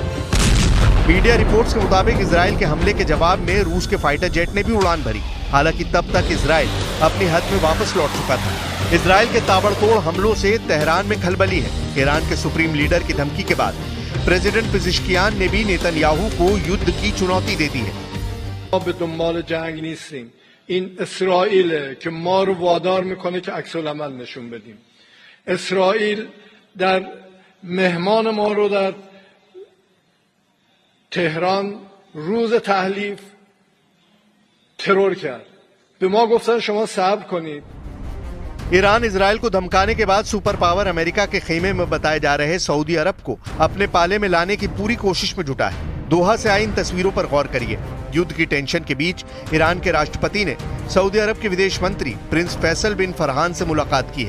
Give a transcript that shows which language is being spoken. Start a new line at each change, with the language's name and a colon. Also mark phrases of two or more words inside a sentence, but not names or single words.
English: media reports
Hindi: के मुताबिक इजराइल के हमले के जवाब में रूस के
English: fighter jet
Hindi: ने भी उड़ान भरी। हालांकि तब तक इजराइल अपनी हद में वापस लौट चुका था। इजराइल के ताबड़तोड़ हमलों से तेहरान में खलबली है। ईरान के
English: supreme leader
Hindi: की धमकी के बाद प्रेसिडेंट पिज़ेश्कियान ने भी नेतन्याहू को युद्ध की चुनौती दे दी है।
Persian: به دنبال جنگ نیستیم. این اسرائیل که ما رو وادار میکنه که عکس العمل نشون بدیم. اسرائیل در مهمان ما رو در تهران روز تحلیف ترور کرد. به ما گفتن شما صبر کنید.
Hindi: ईरान इजराइल को धमकाने के बाद
English: super power
Hindi: अमेरिका के खेमे में बताए जा रहे सऊदी अरब को अपने पाले में लाने की पूरी कोशिश में जुटा है। दोहा से आई इन तस्वीरों पर गौर करिए। युद्ध की टेंशन के बीच ईरान के राष्ट्रपति ने सऊदी अरब के विदेश मंत्री प्रिंस फैसल बिन फरहान से मुलाकात की है।